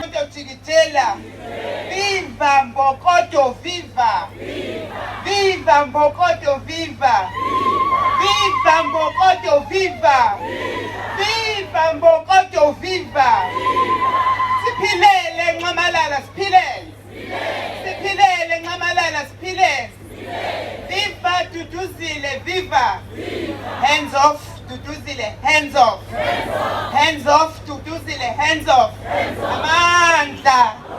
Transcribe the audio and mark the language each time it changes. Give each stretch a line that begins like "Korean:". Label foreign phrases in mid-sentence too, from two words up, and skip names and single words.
Zulu: Chikitela. Viva Mbokodo, viva. Viva Mbokodo, viva. Viva Mbokodo, viva. Viva Mbokodo, viva. Siphilele Nxamalala, siphilele. Siphilele Nxamalala, siphilele. Viva Duduzile, viva.
English: Hands off Duduzile, hands off. Hands off Duduzile, hands off.
Zulu: Amandla.